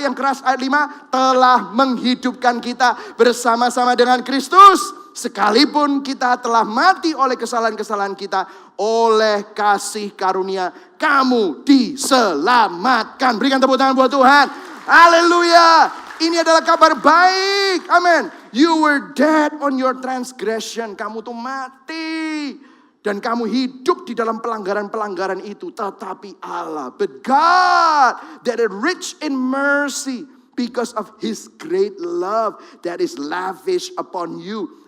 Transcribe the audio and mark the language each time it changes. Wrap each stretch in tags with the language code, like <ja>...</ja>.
<id>Yang keras ayat 5. Telah menghidupkan kita bersama-sama dengan Kristus. Sekalipun kita telah mati oleh kesalahan-kesalahan kita. Oleh kasih karunia kamu diselamatkan. Berikan tepuk tangan buat Tuhan. Haleluya. Ini adalah kabar baik. Amin.</id> <en>You were dead on your transgression.</en> <id>Kamu tuh mati. Dan kamu hidup di dalam pelanggaran-pelanggaran itu. Tetapi Allah,</id> <en>but God that is rich in mercy. Because of His great love that is lavish upon you.</en>